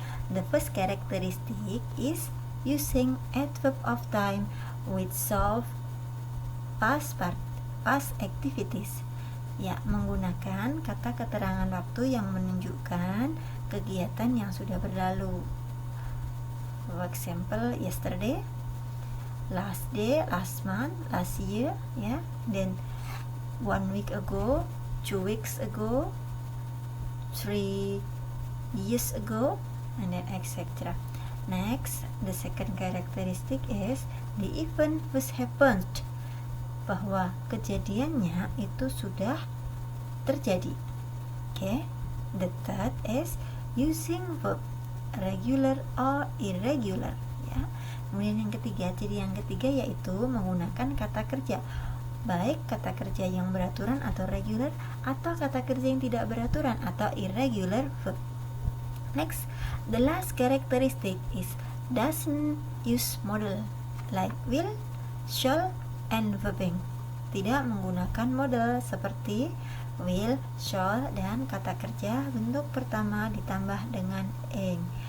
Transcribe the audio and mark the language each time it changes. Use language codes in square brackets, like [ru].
[en] The first characteristic is using adverb of time with soft past activities. [id] Ya, menggunakan kata keterangan waktu yang menunjukkan kegiatan yang sudah berlalu. [en] For example, yesterday, last day, last month, last year, ya. Then 1 week ago, 2 weeks ago, 3 years ago, and then etc. Next, the second characteristic is the event was happened, [id] bahwa kejadiannya itu sudah terjadi. [en] Okay. The third is using verb regular or irregular, ya. [id] Kemudian yang ketiga, ciri yang ketiga yaitu menggunakan kata kerja, baik kata kerja yang beraturan atau regular, atau kata kerja yang tidak beraturan atau irregular verb. [en] Next, the last characteristic is doesn't use model like will, shall, and verbing. [id] Tidak menggunakan model seperti will, shall, dan kata kerja bentuk pertama ditambah dengan ing.